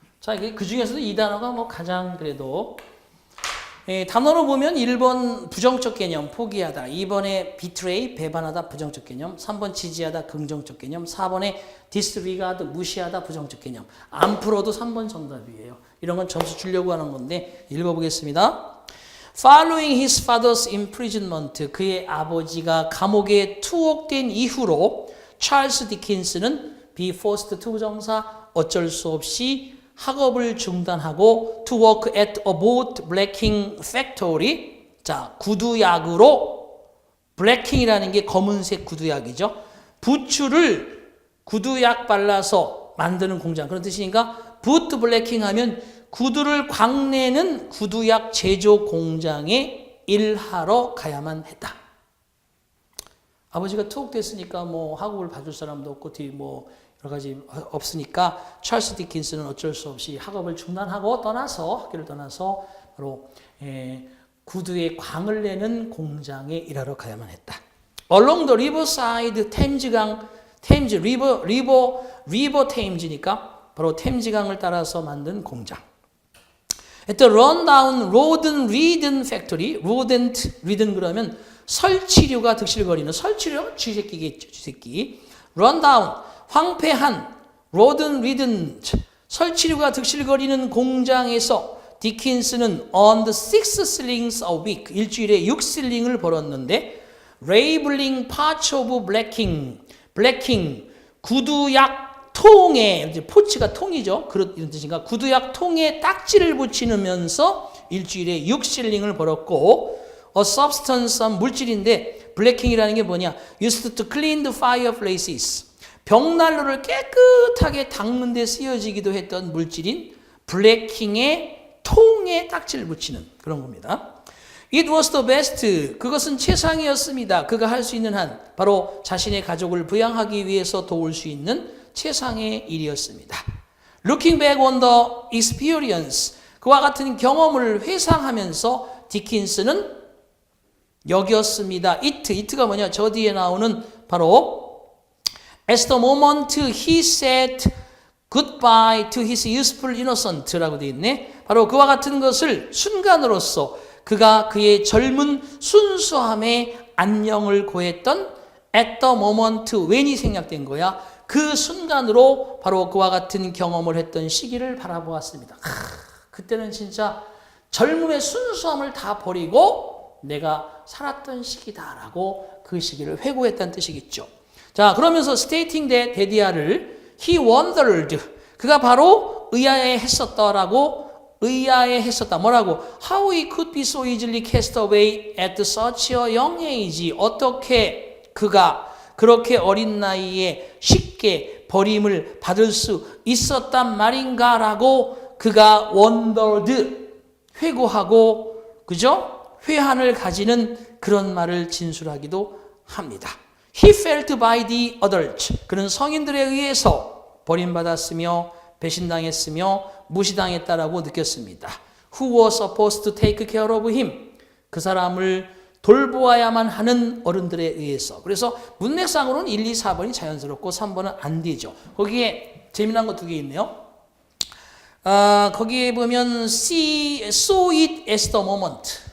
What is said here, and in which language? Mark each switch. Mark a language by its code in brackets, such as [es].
[ko] 자, 그 중에서도 이 단어가 뭐 가장 그래도 단어로 보면 1번 부정적 개념 포기하다, 2번에 betray 배반하다 부정적 개념, 3번 지지하다 긍정적 개념, 4번에 disregard 무시하다 부정적 개념. 안 풀어도 3번 정답이에요. 이런 건 점수 주려고 하는 건데 읽어보겠습니다. [en] Following his father's imprisonment, [ko] 그의 아버지가 감옥에 투옥된 이후로 찰스 디킨스는 [en] be forced to [ko] 정사 어쩔 수 없이 학업을 중단하고 [en] to work at a boat blacking factory. [ko] 자, 구두약으로 블랙킹이라는 게 검은색 구두약이죠. 부추를 구두약 발라서 만드는 공장 그런 뜻이니까 boot blacking 하면 구두를 광내는 구두약 제조 공장에 일하러 가야만 했다. 아버지가 투옥됐으니까 뭐 학업을 봐줄 사람도 없고 뒤 뭐 여러 가지 없으니까 찰스 디킨스는 어쩔 수 없이 학업을 중단하고 학교를 떠나서 바로 구두에 광을 내는 공장에 일하러 가야만 했다. [en] Along the riverside, [ko] 템즈강, 리버 템즈니까 바로 템즈강을 따라서 만든 공장. [en] At the rundown rodent ridden factory, rodent ridden [ko] 그러면 설치류가 득실거리는 설치류 쥐새끼겠죠, 쥐새끼. rundown 황폐한 rodent ridden 설치류가 득실거리는 공장에서 디킨스는 [en] on the 6 shillings a week [ko] 일주일에 6실링을 벌었는데 [en] labeling parts of blacking [ko] 구두약 통에 이제 포치가 통이죠. 이런 뜻인가? 구두약 통에 딱지를 붙이면서 일주일에 6실링을 벌었고 a substance 물질인데 blacking이라는 게 뭐냐? [en] used to clean the fireplaces [ko] 벽난로를 깨끗하게 닦는 데 쓰여지기도 했던 물질인 블랙킹의 통에 딱지를 붙이는 그런 겁니다. [en] It was the best. [ko] 그것은 최상이었습니다. 그가 할 수 있는 한 바로 자신의 가족을 부양하기 위해서 도울 수 있는 최상의 일이었습니다. [en] Looking back on the experience. [ko] 그와 같은 경험을 회상하면서 디킨스는 여겼습니다. It가 뭐냐? 저 뒤에 나오는 바로 [en] As the moment he said goodbye to his youthful innocent [ko] 라고 되어 있네. 바로 그와 같은 것을 순간으로서 그가 그의 젊은 순수함에 안녕을 고했던 [en] at the moment when [ko] 이 생략된 거야. 그 순간으로 바로 그와 같은 경험을 했던 시기를 바라보았습니다. 그때는 진짜 젊음의 순수함을 다 버리고 내가 살았던 시기다라고 그 시기를 회고했다는 뜻이겠죠. 자, 그러면서 [en] stating that [ko] 데디아를 [en] he wondered [ko] 그가 바로 의아해했었다라고 의아해 했었다. 뭐라고? [en] How he could be so easily cast away at such a young age. [ko] 어떻게 그가 그렇게 어린 나이에 쉽게 버림을 받을 수 있었단 말인가라고 그가 wondered, 회고하고, 그죠? 회한을 가지는 그런 말을 진술하기도 합니다. [en] He felt by the adults. [ko] 그는 성인들에 의해서 버림받았으며 배신당했으며 무시당했다라고 느꼈습니다. [en] Who was supposed to take care of him? [ko] 그 사람을 돌보아야만 하는 어른들에 의해서. 그래서 문맥상으로는 1, 2, 4번이 자연스럽고 3번은 안 되죠. 거기에 재미난 거 2개 있네요. 거기에 보면 [en] saw it as the moment.